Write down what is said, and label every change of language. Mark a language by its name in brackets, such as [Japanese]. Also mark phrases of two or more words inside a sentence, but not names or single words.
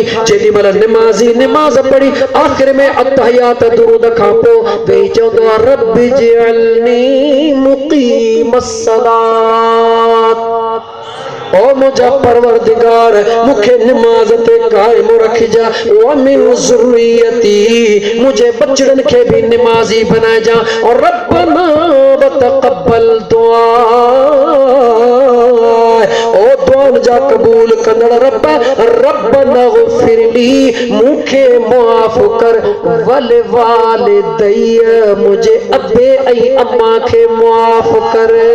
[Sindhi] जेॾी महिल निमाज़ी निमाज़ पढ़ी आख़िर में अत्तहियात दुरूद खां पोइ वेही चवंदो आहे, [Arabic] رب اجعلني مقيم الصلاة. [Sindhi] ओ मुंहिंजा परवरदिगार, मूंखे निमाज़ ते क़ाइम रखिजा। [Arabic] ومن ذريتي, [Sindhi] मुंहिंजे बचड़नि खे बि निमाज़ी बनाइजा। और [Arabic] ربنا وتقبل دعاء, [Sindhi] ओ दुआउनि जा क़बूल कंदड़ रब, [Arabic] ربنا اغفر لي, [Sindhi] मूंखे मुआफ़ कर। [Arabic] ولوالدي, [Sindhi] मुंहिंजे अबे ऐं अम्मा खे मुआफ़ कर।